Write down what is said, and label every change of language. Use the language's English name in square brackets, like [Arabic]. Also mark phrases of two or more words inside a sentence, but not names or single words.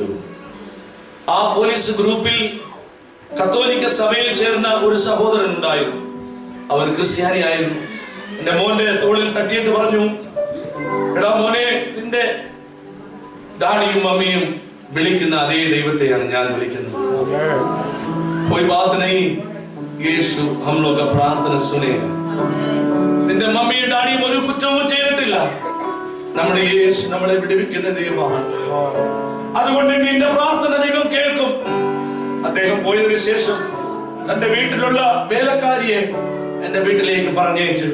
[Malayalam] ആ പോലീസ് ഗ്രൂപ്പിൽ കത്തോലിക്ക സഭയിൽ ചേർന്ന ഒരു സഹോദരൻ ഉണ്ടായിരുന്നു. അവൻ ക്രിസ്ത്യാനിയായിരുന്നു. എന്റെ മോന്റെ തോളിൽ തട്ടിയിട്ട് പറഞ്ഞു, എടാ മോനെ, നിന്റെ ഡാഡിയും മമ്മിയും വിളിക്കുന്ന അതേ ദൈവത്തെയാണ് ഞാൻ വിളിക്കുന്നത്. [Hindi] कोई बात नहीं, യേശു हम लोग का प्रार्थना सुनेगा. [Malayalam] നിന്റെ മമ്മിയും ഡാഡിയും ഒരു കുറ്റവും ചെയ്തിട്ടില്ല. നമ്മുടെ യേശു നമ്മളെ വിടുവിക്കുന്ന ദൈവമാണ്. അതുകൊണ്ട് നിന്റെ പ്രാർത്ഥന ദൈവം കേൾക്കും. അദ്ദേഹം പോയതിനു ശേഷം തന്റെ വീട്ടിലുള്ള വേലക്കാരിയെ എന്റെ വീട്ടിലേക്ക് പറഞ്ഞയച്ചു.